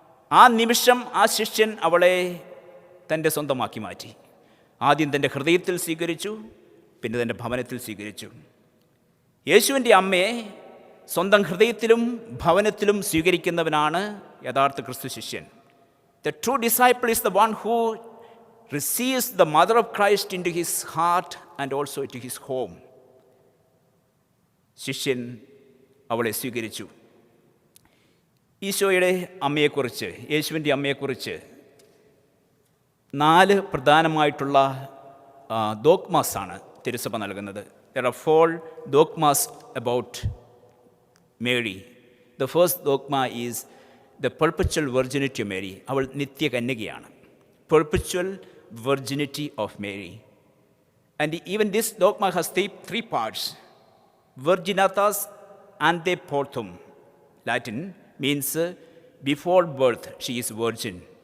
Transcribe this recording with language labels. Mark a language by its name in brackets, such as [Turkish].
[Malayalam] ആ നിമിഷം ആ ശിഷ്യൻ അവളെ തൻ്റെ സ്വന്തമാക്കി മാറ്റി. ആദ്യം തൻ്റെ ഹൃദയത്തിൽ സ്വീകരിച്ചു, പിന്നെ തൻ്റെ ഭവനത്തിൽ സ്വീകരിച്ചു. യേശുവിൻ്റെ അമ്മയെ സ്വന്തം ഹൃദയത്തിലും ഭവനത്തിലും സ്വീകരിക്കുന്നവനാണ് യഥാർത്ഥ ക്രിസ്തു ശിഷ്യൻ. [English] The true disciple is the one who receives the mother of Christ into his heart and also into his home. [Malayalam] ശിഷ്യൻ അവളെ സ്വീകരിച്ചു. ഈശോയുടെ അമ്മയെക്കുറിച്ച്, യേശുവിൻ്റെ അമ്മയെക്കുറിച്ച് 4 പ്രധാനമായിട്ടുള്ള ദോഗ്മാസാണ് തിരുസഭ നൽകുന്നത്. [English] There are 4 dogmas about Mary. The first dogma is the perpetual virginity of Mary. [Malayalam] അവൾ നിത്യകന്യകയാണ്. [English] Perpetual virginity of Mary. And even this dogma has 3 parts. [Latin] Virginatas ante portum, [English] Latin, means before birth she is virgin.